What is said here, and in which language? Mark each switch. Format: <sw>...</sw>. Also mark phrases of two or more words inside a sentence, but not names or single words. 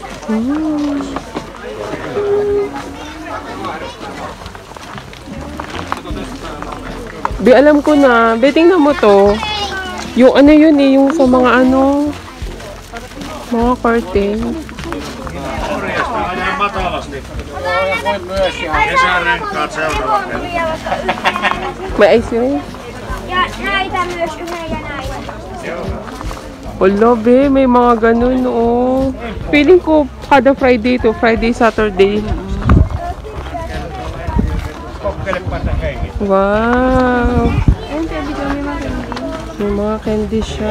<tl>Hmm. Be, alam ko na. Be, tingnan mo to. Yung ano yun eh, yung sa mga ano, mga curtain. May</tl> <en>ice cream?</en> <fi>Ja näitä myös yhden ja näitä.</fi> <tl>Wala, be, may mga ganun, oh. Feeling ko kada Friday to, Friday, Saturday. Wow! May mga candy siya.</tl>